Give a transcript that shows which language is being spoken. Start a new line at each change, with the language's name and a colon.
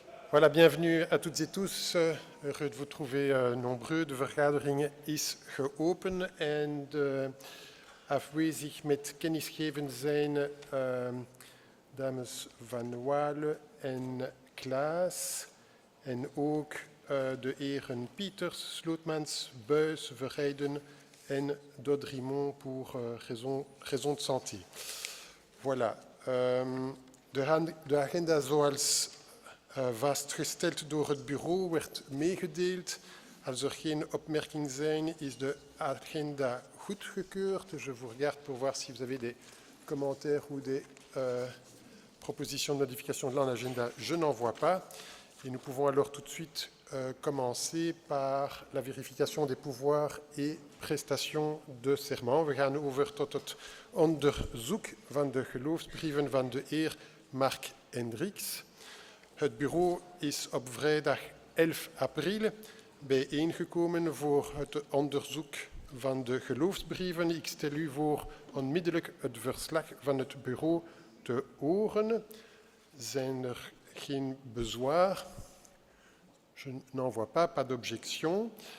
French: Voilà, bienvenue à toutes et tous. Heureux de vous trouver nombreux.
Dutch: De vergadering is geopend en de afwezig met kennisgevend zijn dames Van Waale en Klaas en ook de heren Pieters, Slootmans, Buys, Verheijden en Dodrimont
French: pour raison de santé.
Dutch: Voilà. De agenda zoals vastgesteld door het bureau werd meegedeeld. Als er geen opmerkingen zijn, is de agenda goedgekeurd.
French: Je vous regarde pour voir si vous avez des commentaires ou des propositions de modification de l'agenda. Je n'en vois pas. Et nous pouvons alors tout de suite commencer par la vérification des pouvoirs et prestations de serment.
Dutch: We gaan over tot het onderzoek van de geloofsbrieven van de heer Mark Hendricks. Het bureau is op vrijdag 11 april bijeengekomen voor het onderzoek van de geloofsbrieven. Ik stel u voor onmiddellijk het verslag van het bureau te horen. Zijn er geen bezwaar?
French: Je n'en vois pas d'objection.